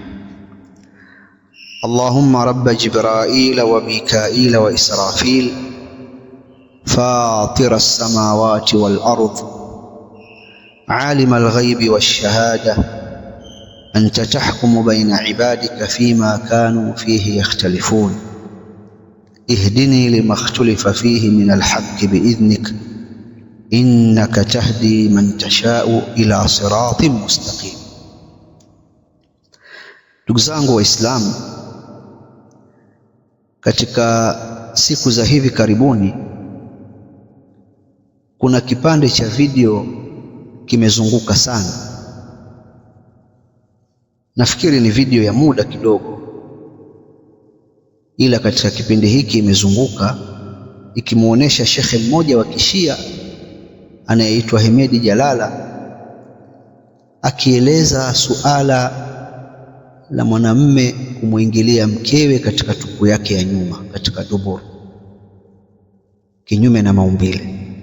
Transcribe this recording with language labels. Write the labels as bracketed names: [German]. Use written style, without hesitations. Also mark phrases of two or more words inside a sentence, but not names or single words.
[Arabic] اللهم رب جبرائيل وميكائيل وإسرافيل فاطر السماوات والأرض عالم الغيب والشهادة أنت تحكم بين عبادك فيما كانوا فيه يختلفون اهدني لما اختلف فيه من الحق بإذنك إنك تهدي من تشاء إلى صراط مستقيم. [Swahili] Ndugu zangu Waislamu, katika siku za hivi karibuni kuna kipande cha video kimezunguka sana. Nafikiri ni video ya muda kidogo, ila katika kipindi hiki imezunguka ikimuonesha shekhe mmoja wa Kishia anayeitwa Hemedi Jalala akieleza suala la mwanamume kumwingilia mkewe katika tupu yake ya nyuma, katika dubur, kinyume na maumbile.